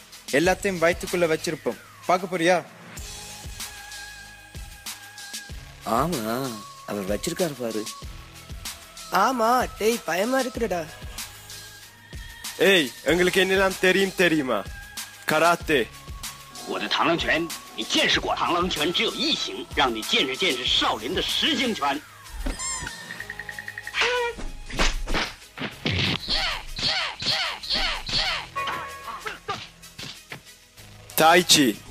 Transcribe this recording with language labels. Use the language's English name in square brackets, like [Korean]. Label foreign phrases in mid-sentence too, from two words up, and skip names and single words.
[Tamil] எல்லாத்தையும் வயிற்றுக்குள்ள வச்சிருப்போம். பார்க்க போறியா? ஆமா, அவர் வச்சிருக்காரு பாரு. ஆமா, டேய், பயமா இருக்குடா. ஏய், எங்களுக்கு என்னெல்லாம் தெரியுமா? கராத்தே. [Chinese] 我的螳螂拳，你见识过？螳螂拳只有一形，让你见识见识少林的十形拳。 Tai Chi。